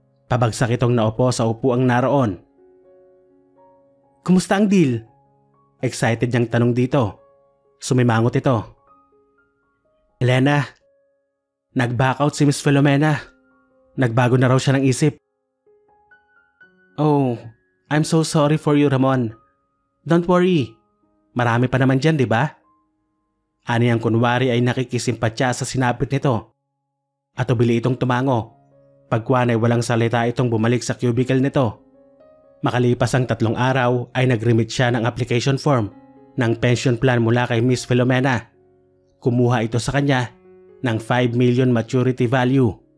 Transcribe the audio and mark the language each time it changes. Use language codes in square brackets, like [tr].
[tl] Pabagsak itong naupo sa upuang naroon. Kumusta ang deal? Excited niyang tanong dito. Sumimangot ito. Elena, nag-back out si Miss Filomena. Nagbago na raw siya ng isip. [en] Oh, I'm so sorry for you, Ramon. Don't worry. [tl] Marami pa naman dyan, di ba? Ani ang kunwari ay nakikisimpatya sa sinapit nito. At ubili itong tumango. Pagkuhan ay walang salita itong bumalik sa cubicle nito. Makalipas ang 3 araw ay nag-remit siya ng application form ng pension plan mula kay Miss Filomena. Kumuha ito sa kanya ng 5 million maturity value.